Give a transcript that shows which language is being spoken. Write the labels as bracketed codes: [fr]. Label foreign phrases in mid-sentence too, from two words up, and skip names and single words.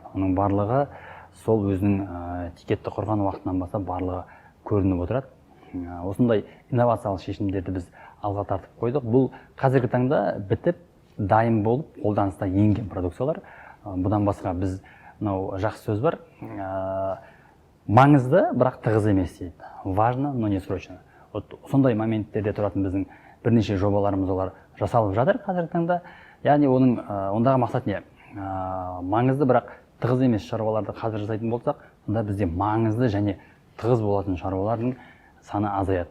[kk] Оның барлығы сол өзінің тикетті құрған уақытынан бастап барлығы көрініп отырады. Осындай инновациялық шешімдерді біз алға тартып қойдық. Бұл қазіргі таңда бітіп дайын болып қолданыста енген продукциялар. Бұдан басқа біз мынау жақсы сөз бар, маңызды, бірақ тығыз емес дейді. [ru] Важно, но не срочно. [kk] Сондай моменттерде тұратын біздің бірнеше жобаларымыз олар жасалып жатыр қазіргі таңда. Яғни ондағы мақсат не? Маңызды, бірақ тығыз емес шаруаларды қазір жасайтын болсақ, онда бізде маңызды және тығыз болатын шаруалардың саны азаяды.